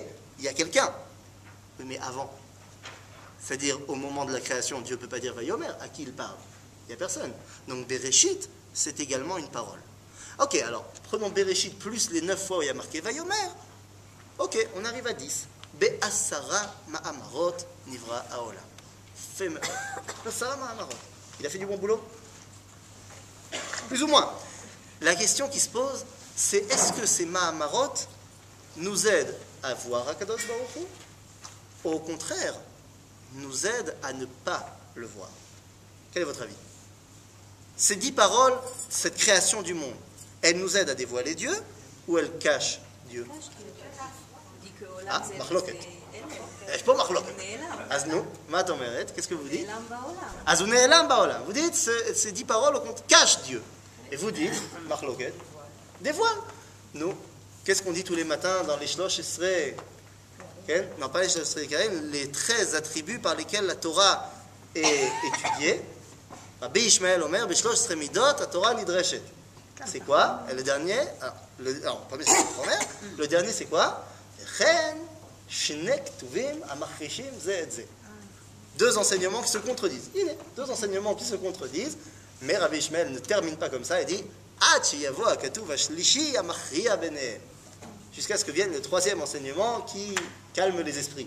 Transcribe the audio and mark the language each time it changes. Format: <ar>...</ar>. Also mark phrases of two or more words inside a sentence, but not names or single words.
<fr>Il y a quelqu'un. Oui, mais avant, c'est-à-dire au moment de la création, Dieu ne peut pas dire Vayomer, à qui il parle? Il n'y a personne. Donc Bereshit, c'est également une parole. Ok, alors, prenons Bereshit plus les 9 fois où il y a marqué Vayomer. Ok, on arrive à 10.</fr> <he>בעשרה מאמרות נברא העולם. בעשרה מאמרות.</he> <fr>Il a fait du bon boulot? Plus ou moins. La question qui se pose, c'est est-ce que ces ma'amarot nous aident à voir</fr> <he>הקדוש ברוך הוא,</he> <fr>ou au contraire, nous aident à ne pas le voir? Quel est votre avis? Ces 10 paroles, cette création du monde, elles nous aident à dévoiler Dieu ou elles cachent Dieu?</fr> <he>Ah, מחלוקת. יש פה מחלוקת. אז נו, מה את אומרת?</he> <fr>Qu'est-ce que vous dites?</fr> <he>אז הוא נעלם בעולם.</he> <fr>Vous dites, ces 10 paroles, au compte, cachent Dieu. Et vous dites, מחלוקת, dévoile. Nous, qu'est-ce qu'on dit tous les matins dans les</fr> <he>שלוש עשרה?</he> <fr>Non, pas les</fr> <he>שלוש עשרה,</he> <fr>les 13 attributs par lesquels la Torah est étudiée.</fr> <he>רבי ישמעאל אומר בשלוש עשרה מידות התורה נדרשת.</he> <fr>C'est quoi? Et le dernier, alors, le premier c'est le premier. Le dernier c'est quoi? Deux enseignements qui se contredisent. Deux enseignements qui se contredisent, mais Rabbi Ishmael ne termine pas comme ça, il dit jusqu'à ce que vienne le troisième enseignement qui calme les esprits.</fr>